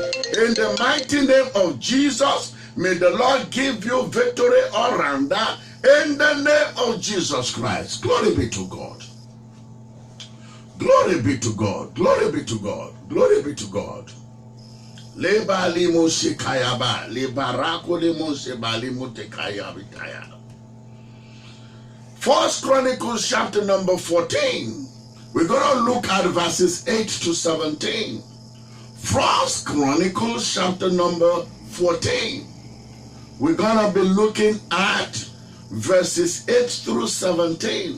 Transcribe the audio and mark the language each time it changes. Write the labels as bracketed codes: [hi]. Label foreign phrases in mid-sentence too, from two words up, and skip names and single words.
[en] In the mighty name of Jesus, may the Lord give you victory all around that. In the name of Jesus Christ. Glory be to God. Glory be to God. Glory be to God. Glory be to God. Leba limo shikayaba. Lebarako limo shebalimo tekayabitaya. First Chronicles chapter number 14. We're going to look at verses 8 to 17. First Chronicles chapter number 14. We're going to be looking at verses 8 through 17.